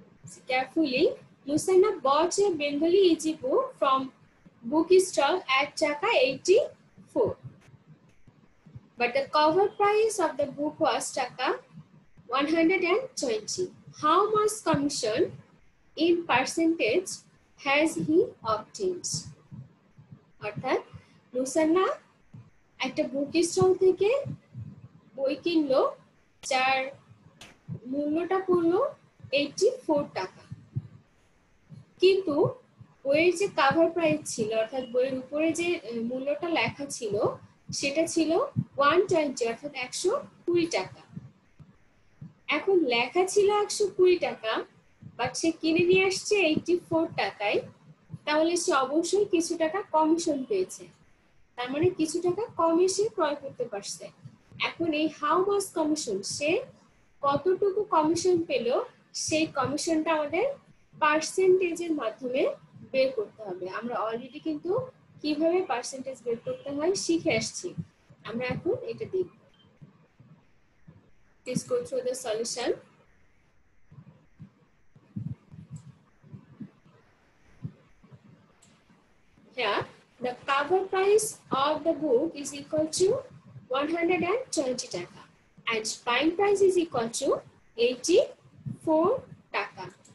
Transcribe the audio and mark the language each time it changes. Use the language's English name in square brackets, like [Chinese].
[English] So carefully, Musanna bought a Bengali easy book from bookstore at Taka 84, but the cover price of the book was Taka 120. How much commission in percentage has he obtained? [Bangla] অর্থাৎ মুসান্না একটা book stall থেকে বই কিনলো যার মূল্যটা পড়লো 84 টাকা, কিন্তু বইয়ের যে কভার প্রাইস ছিল অর্থাৎ বইয়ের উপরে যে মূল্যটা লেখা ছিল সেটা ছিল 120 অর্থাৎ 120 টাকা। এখন লেখা ছিল 120 টাকা, বাট সে কিনে নিয়ে আসছে 84 টাকায়, তাহলে সে অবশ্যই কিছু টাকা কমিশন পেয়েছে, তার মানে কিছু টাকা কমে সে ক্রয় করতে পারছে। এখন এই [English] how much commission, [Bangla] সে কতটুকু কমিশন পেল, সেই কমিশনটা আমাদের পার্সেন্টেজের মাধ্যমে বের করতে হবে। আমরা অলরেডি কিন্তু কিভাবে পার্সেন্টেজ বের করতে হয় শিখে আসছি, আমরা এখন এটা দেখব। [English] Please go through the solution. Here, the cover price of the book is equal to 120 taka and buying price is equal to 84 taka.